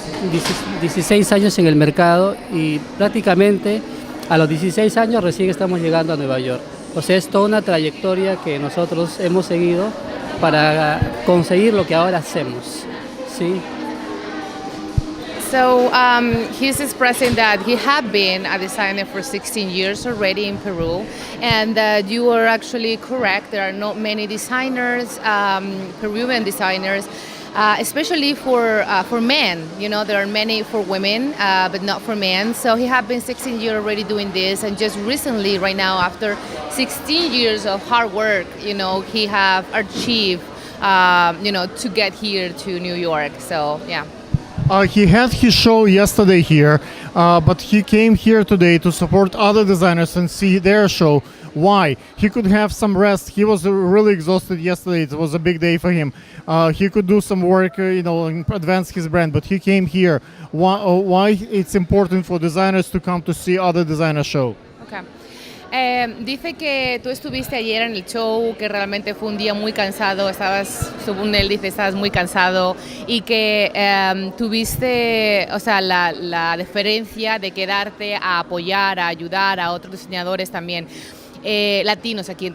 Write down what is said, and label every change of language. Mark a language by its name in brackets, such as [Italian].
[Spanish] 16 años en el mercado y prácticamente a los 16 años recién estamos llegando a Nueva York. O sea, es toda una trayectoria que nosotros hemos seguido para conseguir lo que ahora hacemos, ¿sí? [English] So he's expressing that he had been a designer for 16 years already in Peru, and you are actually correct. There are not many designers, Peruvian designers, especially for men. You know, there are many for women, but not for men. So he had been 16 years already doing this, and just recently, right now, after 16 years of hard work, you know, he have achieved, you know, to get here to New York. So yeah. He had his show yesterday here, but he came here today to support other designers and see their show. Why? He could have some rest. He was really exhausted yesterday. It was a big day for him. He could do some work, you know, and advance his brand, but he came here. Why it's important for designers to come to see other designer show? Okay. [Spanish] Dice que tú estuviste ayer en el show, que realmente fue un día muy cansado, estabas, según él dice, estabas muy cansado y que tuviste, o sea, la deferencia de quedarte a apoyar, a ayudar a otros diseñadores también latinos aquí.